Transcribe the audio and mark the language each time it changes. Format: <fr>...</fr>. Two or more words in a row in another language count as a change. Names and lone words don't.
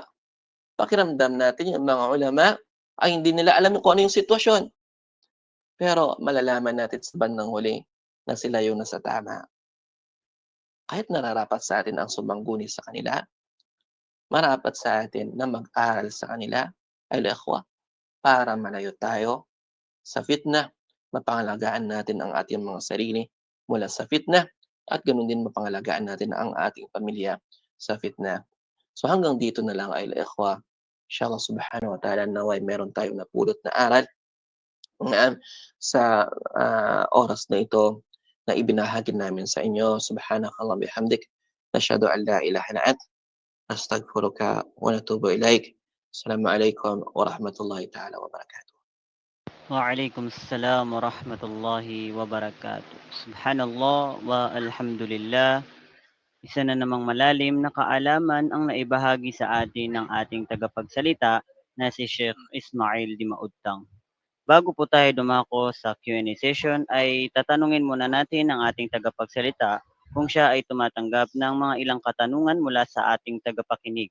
<tl>Pakiramdam natin yung mga ulama ay hindi nila alam kung ano yung sitwasyon. Pero malalaman natin sa bandang huli na sila yung nasa tama. Kahit nararapat sa atin ang sumangguni sa kanila, marapat sa atin na mag-aral sa kanila, al-ikhwa, para malayo tayo sa fitna. Mapangalagaan natin ang ating mga sarili mula sa fitna at gano'n din mapangalagaan natin ang ating pamilya sa fitna. So hanggang dito na lang al-ikhwa.</tl> <ar>إن شاء الله سبحانه وتعالى</ar> <tl>nawa'y meron tayong napulot na aral na sa, oras na ito na ibinahagi namin sa inyo.</tl> <ar>سبحانك اللهم وبحمدك نشهد أن لا إله إلا أنت نستغفرك ونتوب إليك. السلام عليكم ورحمة الله تعالى وبركاته. وعليكم السلام ورحمة الله وبركاته. سبحان الله والحمد لله.</ar> <tl>Isa na namang malalim na kaalaman ang naibahagi sa atin ng ating tagapagsalita na si Sheikh Ismail Dimaudtang. Bago po tayo dumako sa</tl> <en>Q&A session</en> <tl>ay tatanungin muna natin ang ating tagapagsalita kung siya ay tumatanggap ng mga ilang katanungan mula sa ating tagapakinig.</tl>